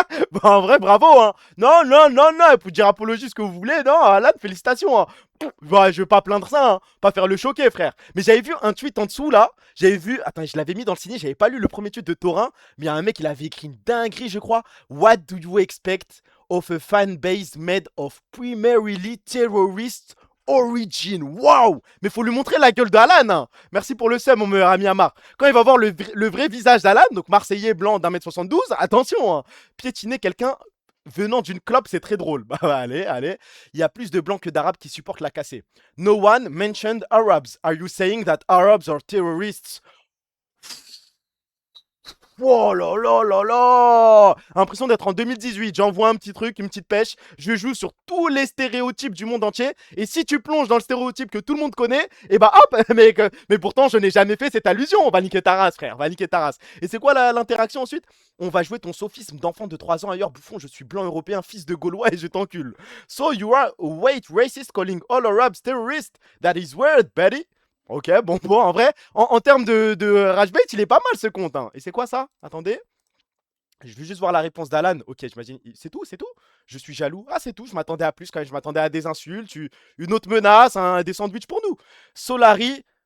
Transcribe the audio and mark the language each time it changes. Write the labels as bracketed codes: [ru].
[fr] Bah, en vrai, bravo, hein. Non, non, non, non, vous pouvez dire apologie ce que vous voulez, non, Alan, félicitations, hein. Bah, je vais pas plaindre ça, hein. Pas faire le choquer, frère. Mais j'avais vu un tweet en dessous, là. J'avais vu, attends, je l'avais mis dans le signé, j'avais pas lu le premier tweet de Thorin, mais il y a un mec, il avait écrit une dinguerie, je crois. [en] What do you expect of a fan base made of primarily terrorist origin? [fr] Waouh! Mais faut lui montrer la gueule d'Alan, hein. Merci pour le seum, mon meilleur ami Amar. Quand il va voir le vrai visage d'Alan, donc Marseillais blanc d'1m72, attention, hein. Piétiner quelqu'un venant d'une clope, c'est très drôle. Bah, allez, allez. Il y a plus de blancs que d'arabes qui supportent la cassée. [en] No one mentioned Arabs. Are you saying that Arabs are terrorists? [fr] Oh là là là là! Impression d'être en 2018. J'envoie un petit truc, une petite pêche. Je joue sur tous les stéréotypes du monde entier. Et si tu plonges dans le stéréotype que tout le monde connaît, et bah hop! Mais pourtant, je n'ai jamais fait cette allusion. On va niquer ta race, frère. On va niquer ta race. Et c'est quoi l'interaction ensuite? On va jouer ton sophisme d'enfant de 3 ans ailleurs. Bouffon, je suis blanc européen, fils de Gaulois et je t'encule. [en] So you are a white racist calling all Arabs terrorists? That is weird, Betty. [fr] Ok, bon, en vrai, en termes de rage bait, il est pas mal ce compte, hein. Et c'est quoi ça? Attendez. Je veux juste voir la réponse d'Alan. Ok, j'imagine. C'est tout, c'est tout. Je suis jaloux. Ah, c'est tout. Je m'attendais à plus quand même. Je m'attendais à des insultes, une autre menace, des sandwichs pour nous. Solari.